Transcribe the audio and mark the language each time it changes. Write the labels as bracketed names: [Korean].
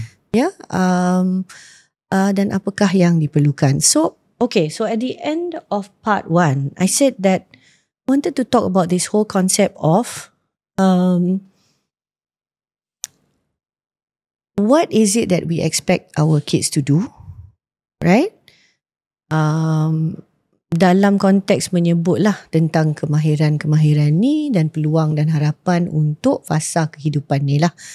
[Malay] Ya, dan apakah yang diperlukan. [English] So at the end of part 1, I said that I wanted to talk about this whole concept of what is it that we expect our kids to do, right? [Malay] Dalam konteks menyebutlah tentang kemahiran-kemahiran ni dan peluang dan harapan untuk fasa kehidupan ni lah.